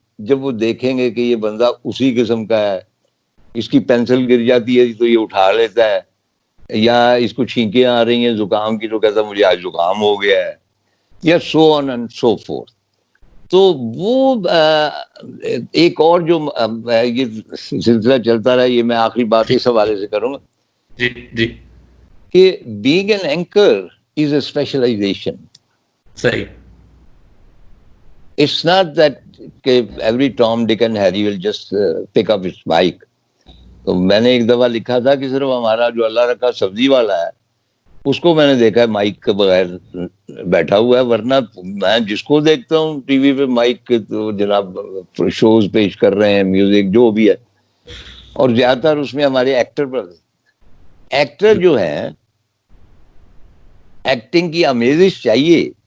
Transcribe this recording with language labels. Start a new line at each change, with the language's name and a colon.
Urdu: جب وہ دیکھیں گے کہ یہ بندہ اسی قسم کا ہے، اس کی پینسل گر جاتی ہے تو یہ اٹھا لیتا ہے، یا اس کو چھینکیں آ رہی ہیں زکام کی تو کہتا ہے مجھے آج زکام ہو گیا ہے، یا
English: So on and so forth.
Urdu: تو وہ ایک اور جو یہ سلسلہ چلتا رہا، یہ میں آخری بات اس حوالے سے کروں گا جی جی. کہ
English: being an anchor is a specialization.
Urdu: صحیح.
English: It's not that every Tom, Dick and Harry will just pick up his mic.
Urdu: تو میں نے ایک دفعہ لکھا تھا کہ صرف ہمارا جو اللہ رکھا سبزی والا ہے، اس کو میں نے دیکھا ہے مائک کے بغیر بیٹھا ہوا ہے، ورنہ میں جس کو دیکھتا ہوں ٹی وی پہ مائک کے، تو جناب شوز پیش کر رہے ہیں، میوزک جو بھی ہے، اور زیادہ تر اس میں ہمارے ایکٹر جو ہیں، ایکٹنگ کی آمیزش چاہیے،